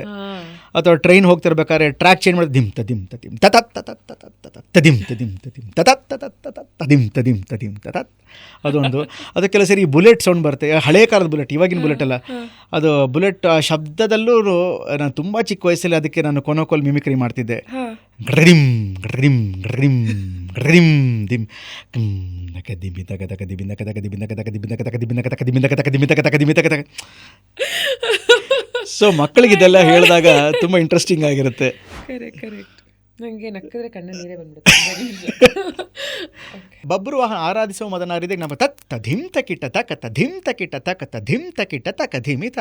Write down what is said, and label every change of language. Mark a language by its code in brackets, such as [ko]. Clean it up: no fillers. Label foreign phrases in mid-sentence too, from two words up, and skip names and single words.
[kn] ಅಥವಾ ಟ್ರೈನ್ ಹೋಗ್ತಿರ್ಬೇಕಾದ್ರೆ ಟ್ರ್ಯಾಕ್ ಚೇಂಜ್ ಮಾಡಿ ಧಿಮ್ ತದಿಮ್ ತದಿಮ್ ತತತ್ ತದಿಮ್ ತದಿಮ್ ತದಿಮ್ ತತತ್ ತದಿಮ್ ತದಿಮ್ ತದಿಮ್ ತತತ್ ಅದೊಂದು. ಅದು ಕೆಲವು ಸರಿ [en] bullet sound [kn] ಬರುತ್ತೆ, ಹಳೇ ಕಾಲದ ಬುಲೆಟ್, ಇವಾಗಿನ ಬುಲೆಟ್ ಅಲ್ಲ, ಅದು ಬುಲೆಟ್ ಶಬ್ದದಲ್ಲೂ ನಾನು ತುಂಬ ಚಿಕ್ಕ ವಯಸ್ಸಲ್ಲಿ ಅದಕ್ಕೆ ನಾನು ಕೊನ್ನೋಕೋಲ್ ಮಿಮಿಕ್ರಿ ಮಾಡ್ತಿದ್ದೆ. ಗಡ್ರಿಮ್ ಗಡ್ರಿಮ್ ಗಡ್ರಿಮ್ ಗಡ್ರಿಮ್ ದಿಮ್ ನಕ ದಿಮಿ ತಕ ತಕ ದಿಮಿ ನಕ ತಕ ದಿಮಿ ನಕ ತಕ ದಿಮಿ ನಕ ತಕ ದಿಮಿ ನಕ ತಕ ದಿಮಿ ನಕ ತಕ ದಿಮಿ ತಕ ತಕ ದಿಮಿ ತಕ ತಕ. ಸೊ ಮಕ್ಕಳಿಗೆ ಇದೆಲ್ಲ ಹೇಳಿದಾಗ ತುಂಬ ಇಂಟ್ರೆಸ್ಟಿಂಗ್ ಆಗಿರುತ್ತೆ. ಕರೆಕ್ಟ್. ನನಗೆ ನಕ್ಕಿದ್ರೆ ಕಣ್ಣ ನೀರೇ ಬಂದ್ಬಿಡುತ್ತೆ. ಬಬ್ರು ವಾಹನ ಆರಾಧಿಸುವ ಮದನಾರಿದೆ ನಮ್ಮ ತತ್ತ ಧಿಮ್ ತಕಿಟ ತಕ ಧಿಮ್ ತಕಿಟ ತಕ ಧಿಮ್ ತಕಿಟ ತಕ ಧಿಮಿತ.